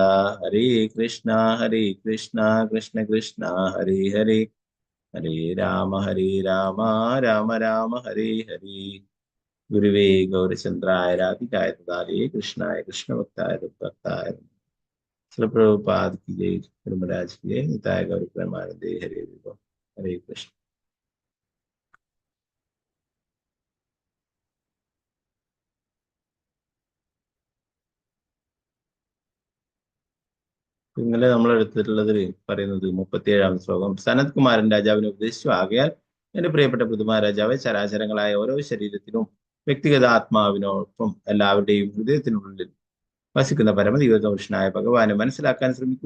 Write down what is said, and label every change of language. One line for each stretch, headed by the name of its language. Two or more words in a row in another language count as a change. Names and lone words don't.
Sanskrit: ഹരേ കൃഷ്ണ കൃഷ്ണ കൃഷ്ണ ഹരേ ഹരേ ഹരേ രാമ രാമ രാമ ഹരേ ഹരേ. ഗുരുവേ ഗൗരചന്ദ്രായ രാധികായ തദാലേ കൃഷ്ണായ കൃഷ്ണഭക്തായ തദ്ഭക്തായ പ്രഭുപാദ്
Hindi: की जय, धर्मराज की जय, निताय गौर प्रेमानंदे हरे विभो.
Sanskrit: हरे कृष्ण.
Malayalam: ഇന്നലെ നമ്മൾ എടുത്തിട്ടുള്ളത് പറയുന്നത് 37-ാം ശ്ലോകം. സനത് കുമാരൻ രാജാവിനെ ഉപദേശിച്ചു, ആകയാൽ എന്റെ പ്രിയപ്പെട്ട പൃഥുമഹാരാജാവെ, ചരാചരങ്ങളായ ഓരോ ശരീരത്തിനും വ്യക്തിഗത ആത്മാവിനോടൊപ്പം എല്ലാവരുടെയും ഹൃദയത്തിനുള്ളിൽ വസിക്കുന്ന പരമദൈവപുരുഷനായ ഭഗവാനെ മനസ്സിലാക്കാൻ ശ്രമിക്കൂ.